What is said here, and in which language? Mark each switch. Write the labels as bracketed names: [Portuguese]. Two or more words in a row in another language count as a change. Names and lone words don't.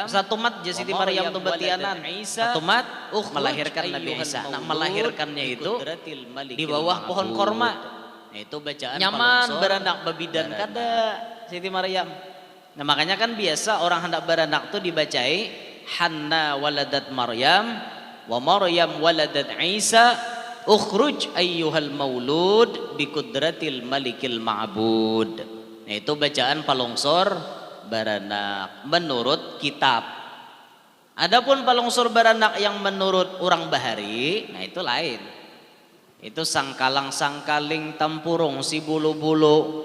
[Banjar] Satu mat aja Siti Maryam tuh betianan. Satu mat melahirkan Nabi Isa. [Indonesian] Nah, melahirkannya itu di bawah pohon korma. [Banjar] Nah, itu bacaan nyaman beranak babidan kada Siti Maryam. Nah, makanya kan biasa orang hendak beranak tuh dibacai [Arabic] حنة ولدت مريم ومريم ولدت عيسى اخرج أيها المولود بقدرة الملك المعبود. [Banjar] Nah, itu bacaan palongsor baranak menurut kitab. Adapun palongsor baranak yang menurut orang bahari, nah itu lain. Itu sangkalang sangkaling tampurung si bulu-bulu.